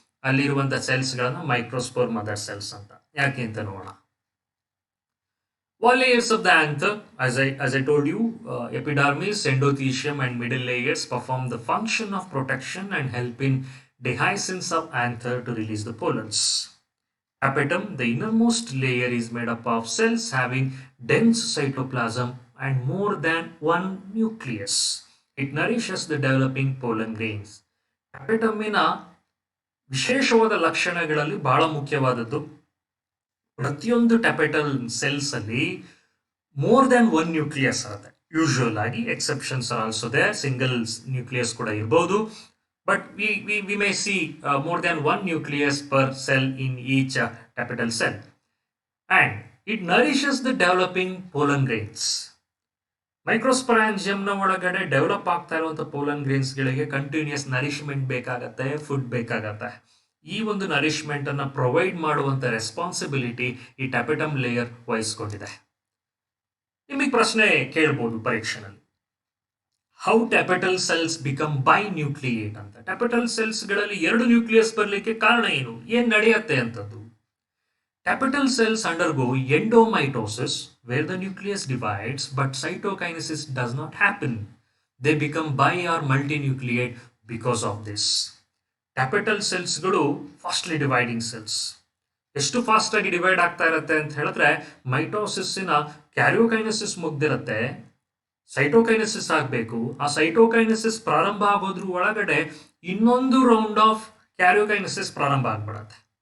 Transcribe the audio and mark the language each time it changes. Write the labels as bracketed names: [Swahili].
[Kannada] ಅಲ್ಲಿರುವಂತಹ ಸೆಲ್ಸ್ ಗಳನ್ನ microspore mother cells ಅಂತ. ಯಾಕೆ ಅಂತ ನೋಡೋಣ. [English] All layers of the anther, as I told you, epidermis, endothelium and middle layers perform the function of protection and help in dehiscence of anther to release the pollens. Tapetum, the innermost layer, is made up of cells having dense cytoplasm and more than 1 nucleus. It nourishes the developing pollen grains. [Kannada] Tapetumina ವಿಶೇಷವಾದ ಲಕ್ಷಣಗಳಲ್ಲಿ ಬಹಳ ಮುಖ್ಯವಾದದ್ದು, ಪ್ರತಿಯೊಂದು ಟ್ಯಾಪೆಟಲ್ cells ಅಲ್ಲಿ [English] more than 1 nucleus [Kannada] ಇರುತ್ತೆ. Usual ಆಗಿ [English] exceptions are also there, [Kannada] single nucleus ಕೂಡ ಇರಬಹುದು. [English] But we may see more than 1 nucleus per cell in each tapetal cell. And it nourishes the developing pollen grains. [Kannada] ಮೈಕ್ರೋಸ್ಪೊರಾಂಜಿಯಂನ ಒಳಗಡೆ ಡೆವಲಪ್ ಆಗ್ತಾ ಇರುವಂತಹ pollen grains ಗಳಿಗೆ continuous nourishment ಬೇಕಾಗತ್ತೆ, food ಬೇಕಾಗತ್ತೆ. ಈ ಒಂದು ನರಿಶ್ಮೆಂಟ್ ಅನ್ನ ಪ್ರೊವೈಡ್ ಮಾಡುವಂತ ರೆಸ್ಪಾನ್ಸಿಬಿಲಿಟಿ ಈ ಟ್ಯಾಪೆಟಮ್ ಲೇಯರ್ ವಹಿಸ್ಕೊಂಡಿದೆ. ನಿಮಗೆ ಪ್ರಶ್ನೆ ಕೇಳಬಹುದು ಪರೀಕ್ಷೆನಲ್ಲಿ, [English] how tapetal cells become binucleate [Kannada] ಅಂತ. ಟ್ಯಾಪೆಟಲ್ ಸೆಲ್ಸ್ ಗಳಲ್ಲಿ 2 ನ್ಯೂಕ್ಲಿಯಸ್ ಬರಲಿಕ್ಕೆ ಕಾರಣ ಏನು, ಏನ್ ನಡೆಯುತ್ತೆ ಅಂತದ್ದು. [English] Tapetal cells undergo endomitosis where the nucleus divides, but cytokinesis does not happen. They become bi or multinucleate because of this. [Kannada] Tapetal cells ಗಳು ಫಾಸ್ಟ್ಲಿ ಡಿವೈಡಿಂಗ್ ಸೆಲ್ಸ್. ಎಷ್ಟು ಫಾಸ್ಟ್ ಆಗಿ ಡಿವೈಡ್ ಆಗ್ತಾ ಇರುತ್ತೆ ಅಂತ ಹೇಳಿದ್ರೆ, ಮೈಟೋಸಿಸ್ಸಿನ ಕ್ಯಾರಿಯೋಕೈನೆಸಿಸ್ ಮುಗ್ದಿರುತ್ತೆ, ಸೈಟೋಕೈನೆಸಿಸ್ ಆಗಬೇಕು. ಆ ಸೈಟೋಕೈನೆಸಿಸ್ ಪ್ರಾರಂಭ ಆಗೋದ್ರ ಒಳಗಡೆ ಇನ್ನೊಂದು ರೌಂಡ್ ಆಫ್ ಕ್ಯಾರಿಯೋಕೈನೆಸಿಸ್ ಪ್ರಾರಂಭ ಆಗ್ಬಿಡತ್ತೆ.